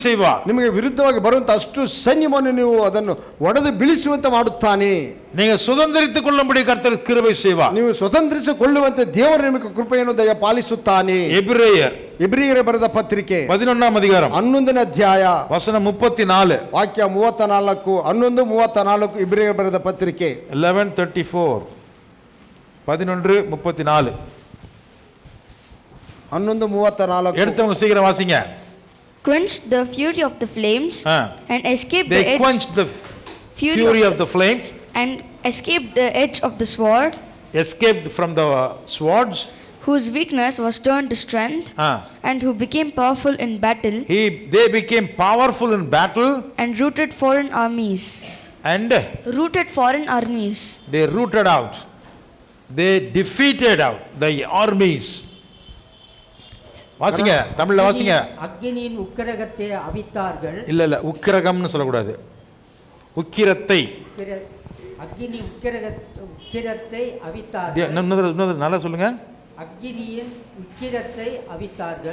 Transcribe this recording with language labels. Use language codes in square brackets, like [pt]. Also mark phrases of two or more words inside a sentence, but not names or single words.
[ta] செய்வார். [kn] ನಿಮಗೆ ವಿರುದ್ಧವಾಗಿ ಬರುವಂತ ಅಷ್ಟು ಸೈನ್ಯವನ್ನು ನೀವು ಅದನ್ನು ಒಡೆದು ಬೀಳಿಸುವಂತೆ ಮಾಡುತ್ತಾನೆ. [ta] நீங்க சுதந்திரித்துக் கொள்ளும்படி கர்த்தர் கிருபை செய்வார். [kn] ನೀವು ಸ್ವತಂತ್ರಿಸಿಕೊಳ್ಳುವಂತೆ ದೇವರು ನಿಮಗೆ ಕೃಪೆಯನ್ನು ದಯಪಾಲಿಸುತ್ತಾನೆ. ಎಬ್ರಿಯರಿಗೆ ಬರೆದ ಪತ್ರಿಕೆ [ta] 11ನೇ அதிகாரம் [kn] 11ನೇ ಅಧ್ಯಾಯ ವಚನ 34 ವಾಕ್ಯ 34 11:34 ಎಬ್ರಿಯರಿಗೆ ಬರೆದ ಪತ್ರಿಕೆ 11:34 11:34 11:34 [ta] எடுத்தவங்க சீக்கிரம் வாசிங்க. [en] Quenched the fury of the flames and escaped They the edge. quenched the fury of the flames and escaped the edge of the sword. Escaped from the swords. Whose weakness was turned to strength. And who became powerful in battle. They became powerful in battle. And rooted foreign armies. Rooted foreign armies. They rooted out. They defeated out the armies. [ta] வாசிங்க, தமிழ்ல வாசிங்க. அக்கினியின் உக்கிரகத்தை அவித்தார்கள். இல்ல உக்கிரகம்னு சொல்ல கூடாது. உக்கிரத்தை. அக்கினி உக்கிரத்தை அவித்தார்கள். இன்னொரு நல்லா சொல்லுங்க. அக்கினியின் உக்கிரத்தை அவித்தார்கள்.